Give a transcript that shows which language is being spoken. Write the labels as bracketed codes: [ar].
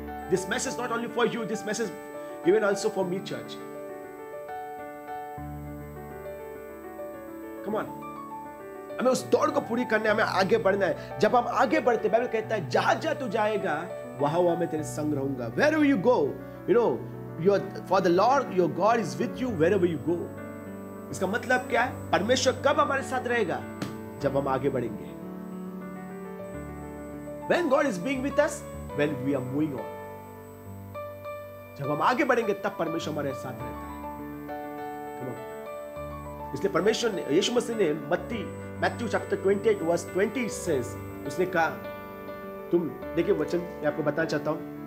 [hi] This message not only for you, this message [en] even also for me church. Come on, [hi] हमें उस दौड़ को पूरी करना है, हमें आगे बढ़ना है। जब हम आगे बढ़ते, बाइबल कहता है जहां जहां तू जाएगा वहां वहां मैं तेरे संग रहूंगा। [en] wherever you go, you know, for the Lord your God is with you wherever you go. [hi] इसका मतलब क्या है? परमेश्वर कब हमारे साथ रहेगा? जब हम आगे बढ़ेंगे। [en] When God is being with us, when we are moving on. [hi] जब हम आगे बढ़ेंगे तब परमेश्वर हमारे साथ रहता है। इसलिए परमेश्वर ने, यीशु मसीह ने मैथ्यू चैप्टर 28 वर्स 20 says, उसने कहा, तुम देखिए वचन मैं आपको बताना चाहता हूं।